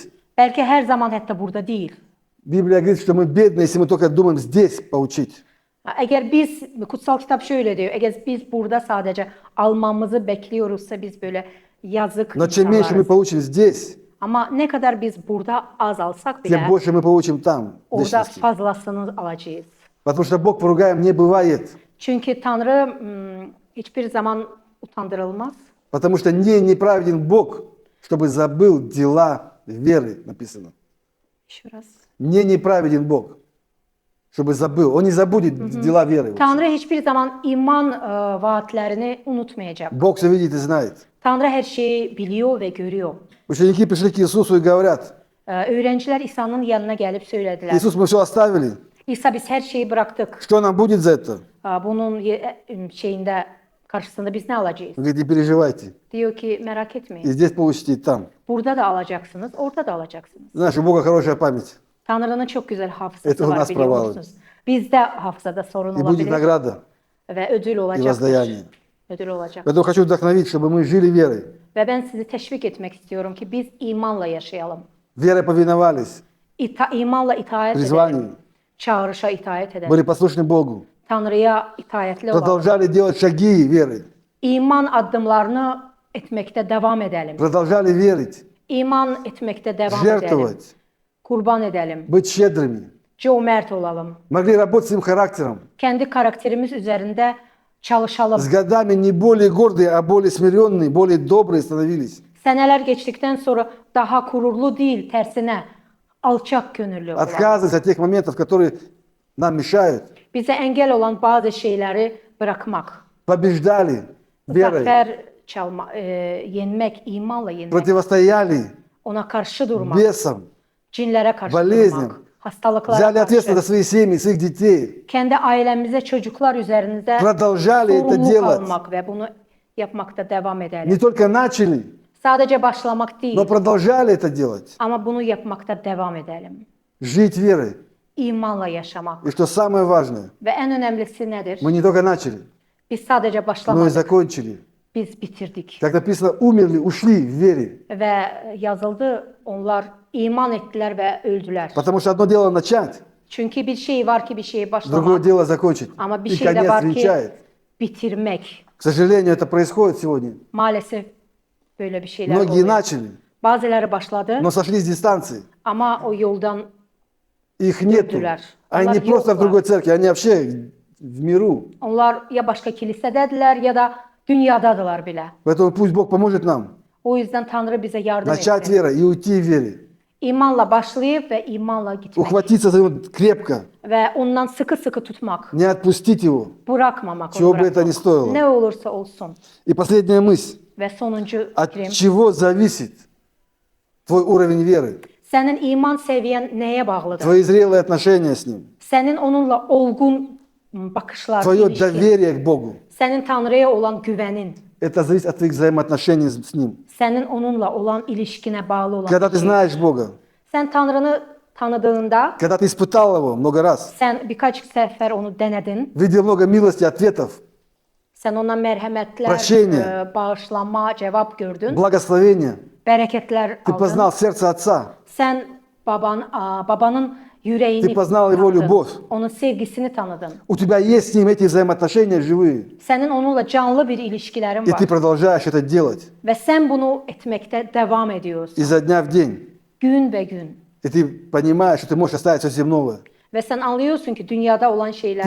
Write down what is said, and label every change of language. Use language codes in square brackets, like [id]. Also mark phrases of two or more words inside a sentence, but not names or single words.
[tr] Belki her zaman hatta burada değil. [ru] Библия говорит, что мы бедны, если мы только думаем здесь получить. [az] Əgər biz, [tr] kutsal kitab şöyle diyor, [az] əgər biz burada sadəcə [tr] almamızı bekliyoruzsa biz böyle yazık [ru] Но чем меньше мы [tr] insanlarız. [ru] получим здесь, [tr] Ama ne kadar biz burada az alsak [ru] тем [tr] bile [ru] больше мы получим там, в [tr] orada [ru] вечности. [tr] fazlasını alacağız. [ru] Потому что Бог поругаем не бывает. [tr] Çünkü Tanrı hiçbir zaman utandırılmaz. [ru] Потому что неправеден Бог, чтобы забыл дела веры, написано. Еще раз. Неправеден Бог, чтобы забыл. Он не забудет дела веры. [tr] Tanrı hiçbir zaman iman vaatlerini unutmayacak. [ru] Бог все видит и знает. [tr] Tanrı her şeyi biliyor ve görüyor. [ru] Ученики пришли к Иисусу и говорят: [tr] Öğrenciler İsa'nın yanına gelip söylediler. [ru] Иисус, мы все оставили. [tr] İsa biz her şeyi bıraktık. [ru] Что нам будет за это? [tr] Bunun şeyinde karşısında biz ne alacağız? [ru] Он говорит: не переживайте. [tr] Diyor ki merak [ru] И [tr] etmeyin. [ru] здесь получите, и там. [tr] Burada da alacaksınız, orada da alacaksınız. [ru] Знаешь, у Бога хорошая память. [tr] Tanrı'nın çok güzel [ru] Это [tr] hafızası [ru] у [tr] var [ru] нас [tr] biliyor [ru] провалы. [tr] musunuz? Bizde hafızada sorun [ru] И будет [tr] olabilir [ru] награда [tr] ve ödül [ru] и [tr] olacaktır. [ru] воздаяние. [tr] Ödül olacak. [ru] Поэтому хочу вдохновить, чтобы мы жили верой. [tr] Ve ben sizi teşvik etmek istiyorum ki biz imanla yaşayalım. [ru] Верой повиновались, [tr] İmanla itaat [ru] призванию, [tr] edelim. Çağrışa itaat edelim. [ru] были послушны Богу. [tr] Tanrı'ya itaatli olalım. [ru] Продолжали делать шаги веры. [tr] İman adımlarını etmekte devam edelim. [ru] Продолжали верить, [tr] İman etmekte devam edelim. [ru] жертвовать, [tr] Kurban edelim. [ru] быть щедрыми. [tr] Cömert olalım. [ru] Могли работать своим характером. [tr] Kendi karakterimiz üzerinde çalışalım. [ru] С годами не более гордые, а более смиренные, более добрые становились. [tr] Seneler geçtikten sonra daha gururlu değil, tersine alçak gönüllü olalım. [ru] Отказывались от тех моментов, которые нам mешают. [tr] Bize engel olan bazı şeyleri bırakmak. [ru] Побеждали верой, [tr] Zafer yenmek, imanla yenmek. [ru] противостояли [tr] Ona karşı durmak. [ru] бесам, [tr] Cinlere karşı [ru] болезням. [tr] durmak. Hastalıklara [ru] Взяли [tr] karşı. [ru] ответственность за свои семьи, своих детей. [tr] Kendi ailemize, çocuklar üzerinde [ru] Продолжали это [tr] sorumluluk [ru] делать. [tr] almak ve bunu yapmakta devam edelim. [ru] Не только начали, [tr] Sadece başlamak değil [ru] но продолжали это делать. [tr] ama bunu yapmakta devam edelim. [ru] Жить верой. [tr] İmanla yaşamak. [ru] И что самое важное, [tr] Ve en önemlisi nedir? [ru] мы не только начали, [tr] Biz sadece [ru] но и [tr] başlamadık, [ru] закончили. [tr] biz bitirdik. [ru] Как написано, умерли, ушли в вере. [tr] Ve yazıldı, onlar iman ettiler ve öldüler. [ru] Потому что одно дело начать, [tr] Çünkü bir şey var ki bir şeyi [ru] другое [tr] başlamak [ru] дело закончить. [tr] ama bir [ru] И [tr] şey de [ru] конец [tr] var ki [ru] венчает. [tr] bitirmek. [ru] К сожалению, это происходит сегодня. [tr] Maalesef böyle bir şeyler [ru] Многие [tr] oluyor. [ru] начали, [tr] Bazıları başladı [ru] но sошли с дистанции. [tr] ama o yoldan [ru] Их нету. [tr] Döndüler. [ru] Они [tr] Onlar [ru] не просто в [tr] yoklar. [ru] другой церкви, они вообще в миру. [tr] onlar ya başka kilisedediler ya da dünyadadılar bile. [ru] Поэтому пусть Бог поможет нам [tr] O yüzden Tanrı bize yardım [ru] начать [tr] etsin. [ru] верой и уйти в вере. [tr] İmanla başlayıp ve imanla gitmek. [ru] Ухватиться за него крепко, [tr] Ve ondan sıkı sıkı tutmak. [ru] не отпустить его. [tr] Bırakmamak. [ru] Чего [tr] Onu [ru] бы это ни [tr] bırakmamak. [ru] стоило. [tr] Ne olursa olsun. [ru] И последняя мысль. [tr] Ve sonuncu [ru] От [tr] fikrim. [ru] чего зависит твой уровень веры? [tr] Senin iman seviyen neye bağlıdır? [ru] Твои зрелые отношения с Ним? [tr] Senin onunla olgun bakışlar, [ru] Твое [tr] ilişkin. [ru] доверие к Богу? [tr] Senin Tanrı'ya olan güvenin. [ru] Это зависит от твоих взаимоотношений с Ним. [tr] Senin onunla olan ilişkine bağlı olan [ru] Когда [tr] bir [ru] ты [tr] şey. [ru] знаешь Бога, [tr] Sen Tanrı'nı tanıdığında, [ru] когда ты испытал Его много раз, [tr] sen birkaç sefer onu denedin. [ru] видел много милости, ответов, [tr] Sen ona merhametler, [ru] Прощение. [tr] Bağışlanma, cevap gördün. [ru] благословения, [tr] Bereketler [ru] ты [tr] aldın. [ru] познал сердце Отца, [tr] Sen babanın yüreğini [ru] Ты познал его [tr] tanıdın. [ru] любовь. [tr] Onun sevgisini tanıdın. [ru] у тебя есть с Ним эти взаимоотношения живые, [tr] Senin onunla canlı bir ilişkilerin [ru] и [tr] var. [ru] ты продолжаешь это делать [tr] Ve sen bunu etmekte devam ediyorsun. [ru] изо дня в день, [tr] Gün ve gün. [ru] и ты понимаешь, что ты можешь оставить все земное. [tr] Ve sen anlıyorsun ki dünyada olan şeyleri